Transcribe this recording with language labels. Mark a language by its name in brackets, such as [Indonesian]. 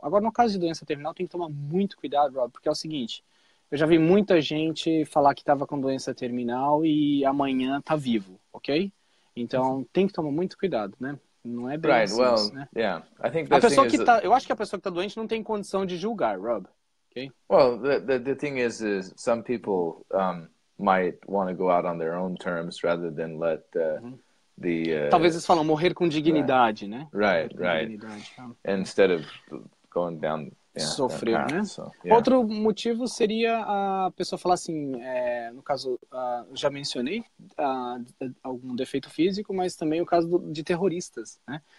[Portuguese] Agora, no caso de doença terminal, tem que tomar muito cuidado, Rob, porque é o seguinte, eu já vi muita gente falar que estava com doença terminal e amanhã tá vivo, ok? Então, tem que tomar muito cuidado, né? Não é bem assim, né? [English] I think [Portuguese] eu acho que a pessoa que está doente não tem condição de julgar, Rob. [English] Okay? Well, the thing is some people might want to go out on their own terms rather than let [Portuguese] talvez eles falam morrer com dignidade, né? [English] Right. Instead of going down [Portuguese] sofrer, né? Outro motivo seria a pessoa falar assim, no caso, já mencionei algum defeito físico, mas também o caso de terroristas, né?